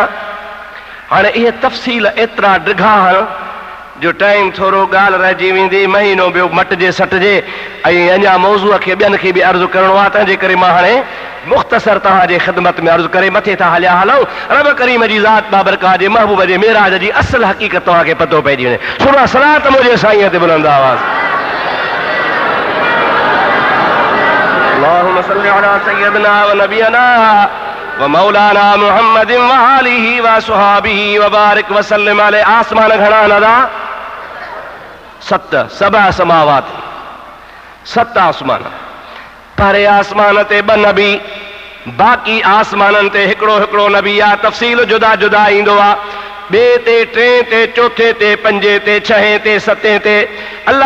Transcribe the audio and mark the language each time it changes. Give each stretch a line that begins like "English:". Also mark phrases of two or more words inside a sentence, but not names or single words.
Sindhi: हाणे इहे तफ़सील एतिरा ड्रिघा जो टाइम थोरो ॻाल्हि रहिजी वेंदी, महीनो ॿियो मटिजे सटिजे ऐं अञा मौज़ूअ खे ॿियनि खे बि अर्ज़ु करिणो आहे, तंहिंजे करे मां हाणे मुख़्तसर तव्हांजे ख़िदमत में अर्ज़ु करे मथे था हलिया हलूं। रब करीम जी ज़ात बाबरकात जे महबूब जे मेराज जी असल हक़ीक़त तव्हांखे पतो पइजी वञे। सुरा सलात मुंहिंजे साईं ते बुलंद आवाज़।
Arabic: اللهم صل على سيدنا و نبينا و مولانا محمد و آله و صحبه و بارك و سلم عليه.
Sindhi: आसमान घणा नदा? 7
Arabic: سبع سماوات,
Sindhi: 7 आसमान। परे आसमान ते 2 नबी, बाक़ी आसमाननि ते हिकिड़ो हिकिड़ो नबी आहे। तफ़सील जुदा जुदा ईंदो आहे, ॿिए ते, 3 ते, 4 ते, 5 ते, 6 ते, 7 ते।